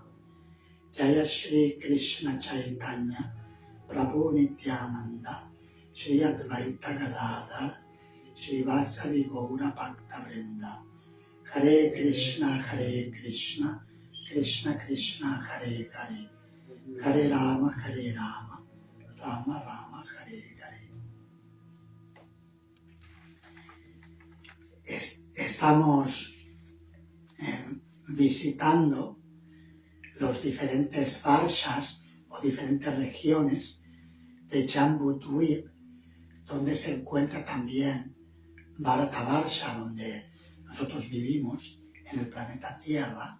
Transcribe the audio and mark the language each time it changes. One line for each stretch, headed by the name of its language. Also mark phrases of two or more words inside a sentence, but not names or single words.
Sanskrit: Jaya Shri Krishna Chaitanya Prabhu Nityananda Shri Advaita Gadadhar Shri Vasadi Gaura Bhakta Vrinda. Hare Krishna Krishna Krishna Hare Hare, Hare Rama Rama Rama Hare Hare.
Spanish: Estamos visitando los diferentes varshas o diferentes regiones de Jambudvip, donde se encuentra también Bharatavarsha, donde nosotros vivimos en el planeta Tierra.